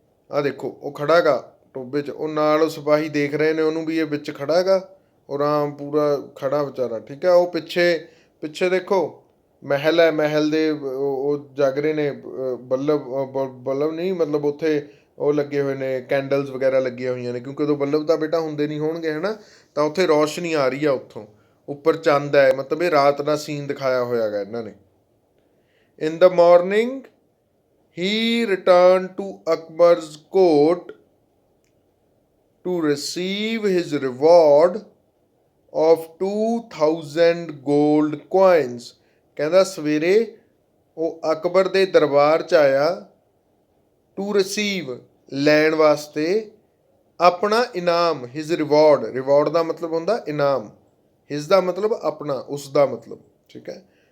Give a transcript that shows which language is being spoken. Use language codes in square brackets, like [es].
[pa] ਆਹ ਦੇਖੋ ਉਹ ਖੜਾ ਗਾ ਟੋਬੇ 'ਚ, ਉਹ ਨਾਲ ਸਿਪਾਹੀ ਦੇਖ ਰਹੇ ਨੇ ਉਹਨੂੰ ਵੀ ਇਹ ਵਿੱਚ ਖੜਾ ਗਾ, ਉਹ ਆਰਾਮ ਪੂਰਾ ਖੜਾ ਵਿਚਾਰਾ, ਠੀਕ ਹੈ। ਉਹ ਪਿੱਛੇ ਪਿੱਛੇ ਦੇਖੋ ਮਹਿਲ ਹੈ, ਮਹਿਲ ਦੇ ਉਹ ਜਗ ਰਹੇ ਨੇ ਬੱਲਬ, ਬੱਲਬ ਨਹੀਂ ਮਤਲਬ ਉੱਥੇ ਉਹ ਲੱਗੇ ਹੋਏ ਨੇ, ਕੈਂਡਲਸ ਵਗੈਰਾ ਲੱਗੀਆਂ ਹੋਈਆਂ ਨੇ, ਕਿਉਂਕਿ ਉਦੋਂ ਬੱਲਬ ਤਾਂ ਬੇਟਾ ਹੁੰਦੇ ਨਹੀਂ ਹੋਣਗੇ ਹੈ ਨਾ, ਤਾਂ ਉੱਥੇ ਰੌਸ਼ਨੀ ਆ ਰਹੀ ਆ ਉੱਥੋਂ, ਉੱਪਰ ਚੰਦ ਹੈ, ਮਤਲਬ ਇਹ ਰਾਤ ਦਾ ਸੀਨ ਦਿਖਾਇਆ ਹੋਇਆ ਗਾ ਇਹਨਾਂ ਨੇ। [en] In the morning he returned to Akbar's court to receive his reward of 2000 gold coins। [pa] ਕਹਿੰਦਾ ਸਵੇਰੇ ਉਹ ਅਕਬਰ ਦੇ ਦਰਬਾਰ 'ਚ ਆਇਆ ਟੂ ਰਿਸੀਵ, ਲੈਣ ਵਾਸਤੇ, ਆਪਣਾ ਇਨਾਮ, ਹਿਜ਼ ਰਿਵਾਰਡ, ਰਿਵਾਰਡ ਦਾ ਮਤਲਬ ਹੁੰਦਾ ਇਨਾਮ, ਹਿਜ਼ ਦਾ ਮਤਲਬ ਆਪਣਾ, ਉਸ ਦਾ ਮਤਲਬ, ਠੀਕ ਹੈ।